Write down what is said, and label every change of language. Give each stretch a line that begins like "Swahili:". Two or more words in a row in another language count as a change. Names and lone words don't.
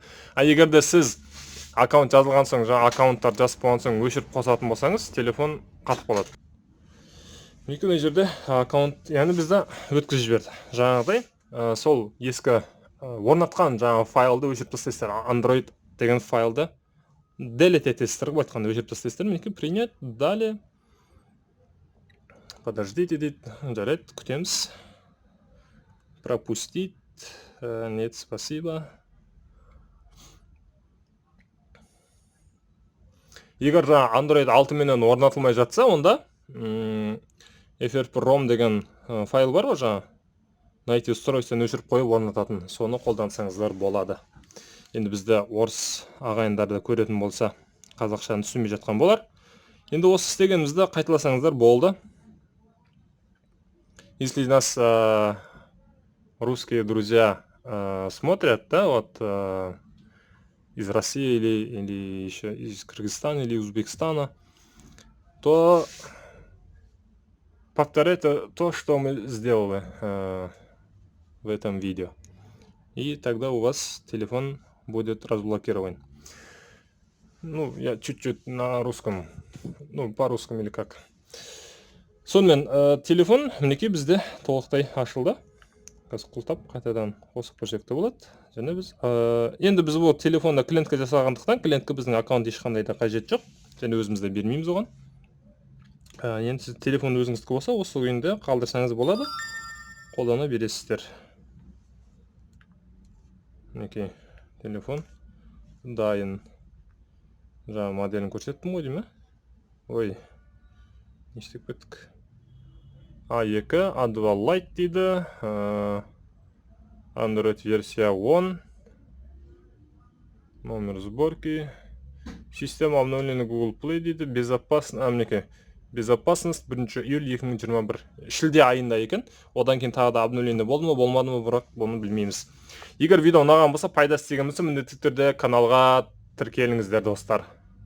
Kazakh: Егер де сіз аккаунт жазылған соң, жаңа аккаунттар жазып болған соң өшіріп қосатын болсаңыз, телефон қатып қалады. Міне жерде аккаунт, яғни бізді өткізіп жіберді. Жаңағыдай, сол ескі орнатқан жаңағы файлды өшіріп тастайсыздар. Android деген файлды delete етесіздер, айтқанда өшіріп тастайсыздар. Міне
Russian: принять, далее. Подождите
Kazakh: дейді, жарайды, күтеміз.
Russian: Пропустить. Нет, спасибо.
Kazakh: Егер Android 6 менен орнатылмай жатса, онда FRP-ROM деген файл бар ғой жаңа.
Russian: Найти устройствоны
Kazakh: өшіріп қойып орнататын. Соны қолдансаңыздар болады. Енді бізді орыс ағайындарды көретін болса, қазақшаны түсінбей жатқан болар. Енді осы істегенімізді қайталасаңыздар болды.
Russian: Если нас русские друзья смотрят, да, вот из России или еще из Кыргызстана или Узбекистана, то повторяйте то, что мы сделали в этом видео. И тогда у вас телефон будет разблокирован. Ну, я чуть-чуть на русском, ну, по-русскому или как.
Kazakh: Сонымен, телефон мінекей бізде толықтай ашылды. Қазір құлтап қайтадан қосып көрсек те болады. Және біз енді біз бұл телефонда клиентке жасағандықтан клиентке біздің аккаунт ешқандай да қажет жоқ. Және өзіміз де бермейміз оған. Енді сіз телефон өзіңіздікі болса, осы күйінде қалдырсаңыз болады. Қолдана бересіздер. Мінекей телефон дайын. Жаңа моделін көрсеттім ғой деймін. Ой, не істеп кеттік. A2, A2 Lite дейді.
Russian: Android версия 10. Номер сборки. Система обновления Google Play дейді. Безопасность 1 июль 2021.
Kazakh: Шілде айында екен. Одан кейін тағы да обновление болды ма, болмады ма, бірақ бұны білмейміз. Егер видео ұнаған болса, пайдасы тиген болса, міндетті түрде каналға тіркеліңіздер достар.